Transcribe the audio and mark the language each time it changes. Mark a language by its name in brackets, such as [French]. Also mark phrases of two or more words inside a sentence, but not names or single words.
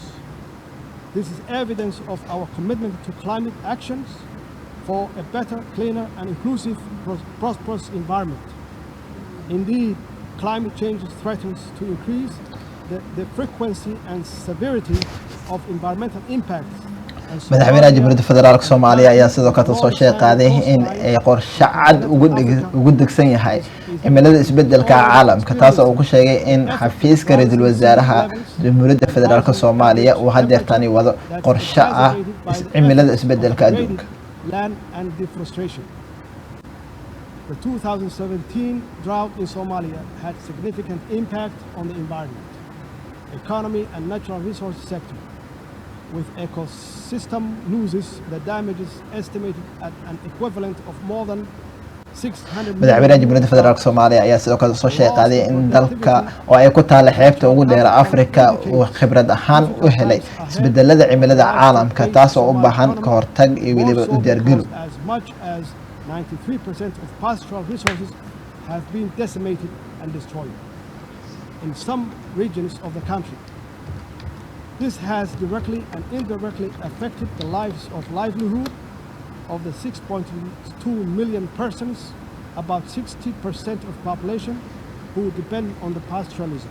[English] This is evidence of our commitment to climate actions for a better, cleaner, and inclusive, prosperous environment. Indeed, climate change threatens to increase the frequency and severity of environmental impacts. [Somali] Madaxweynaha Jamhuuriyadda Federaalka Soomaaliya ayaa sidoo kale soo sheegay in ay qorshe cad ugu degsan yahay cimilada isbeddelka caalamka taas oo uu ku sheegay in xafiiska ra'iisul wasaaraha Jamhuuriyadda Federaalka Soomaaliya uu hadeertani wado qorshe ah cimilada isbeddelka adduunka. [English] Land and deforestation. The 2017 drought in Somalia had significant impact on the environment, economy, and natural resource sector, with ecosystem losses that damages estimated at an equivalent of more than 600 million. [Somali] Madaxweynaha Jamhuuriyadda Federaalka Soomaaliya ayaa sidoo kale soo sheegay in dalka oo ay ku taal xeebta ugu dheer Afrika uu khibrad ahaan u helay isbeddelada cimilada caalamka taas oo u baahan ka hortag iyo waliba u diyaargarow. [English] As much as 93% of pastoral resources have been decimated and destroyed in some regions of the country. This has directly and indirectly affected the lives of livelihood of the 6.2 million persons, about 60% of population who depend on the pastoralism.